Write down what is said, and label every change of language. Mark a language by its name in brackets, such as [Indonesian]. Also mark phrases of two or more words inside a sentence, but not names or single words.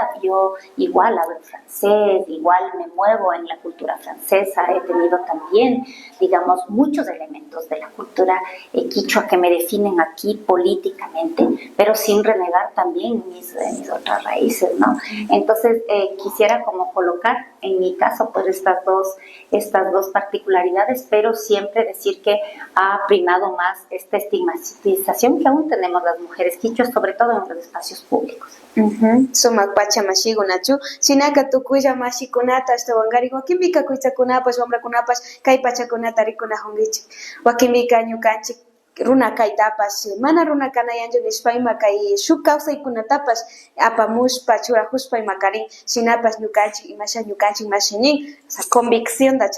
[Spanish] Yo igual hablo francés, igual me muevo en la cultura francesa, he tenido también, digamos, muchos elementos de la cultura quichua que me definen aquí políticamente, pero sin renegar también mis otras raíces, ¿no? Entonces, quisiera como colocar, en mi caso, pues estas dos particularidades, pero siempre decir que ha primado más esta estigmatización que aún tenemos las mujeres quichuas, sobre todo en los espacios públicos. [Quechua] Sumak pachamashigu nachu shinaka tukuya mashikunata hasta wangari wakinbika kuitakunapas wamrakunapas kay pachakunata rikunajunkichik wakinbika ñukanchik runa kaytapas mana runa kanayanchu nishpayma kay shuk kawsaykunatapas apamushpa churajushpayma karin shinapas ñukanchik imasha ñukanchik mashinin convicción da